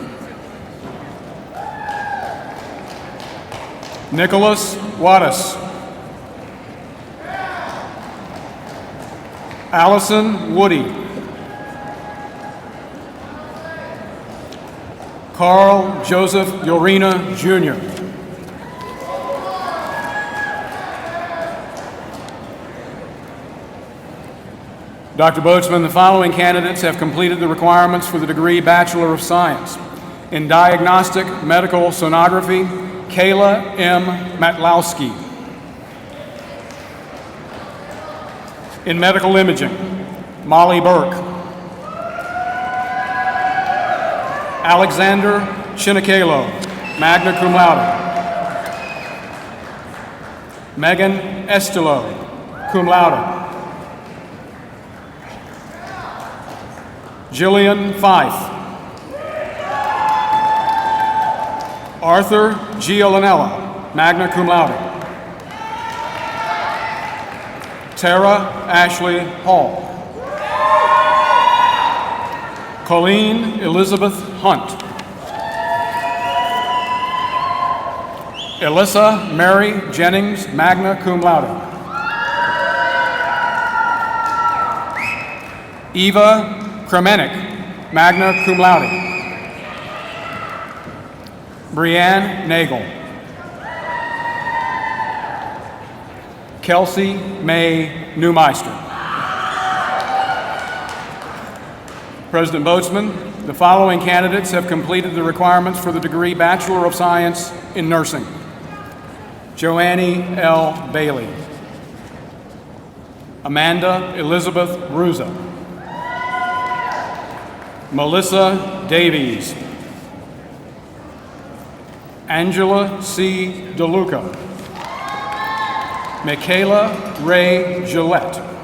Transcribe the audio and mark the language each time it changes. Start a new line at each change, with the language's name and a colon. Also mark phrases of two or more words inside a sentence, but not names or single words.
English: Nicholas Wattis. Allison Woody. Carl Joseph Yorina, Jr. Dr. Boatsman, the following candidates have completed the requirements for the degree Bachelor of Science. In Diagnostic Medical Sonography, Kayla M. Matlowski. In Medical Imaging, Molly Burke. Alexander Chinikalo,
Latin: magna cum laude.
English: Megan Estilo,
Latin: cum laude.
English: Jillian Fife. Arthur Giolinella,
Latin: magna cum laude.
English: Tara Ashley Hall. Colleen Elizabeth Hunt. Alyssa Mary Jennings,
Latin: magna cum laude.
English: Eva Kremenik,
Latin: magna cum laude.
English: Brianne Nagel. Kelsey May Neumeister. President Boatsman, the following candidates have completed the requirements for the degree Bachelor of Science in Nursing. Joanne L. Bailey. Amanda Elizabeth Ruza. Melissa Davies. Angela C. DeLuca. Michaela Ray Gillette.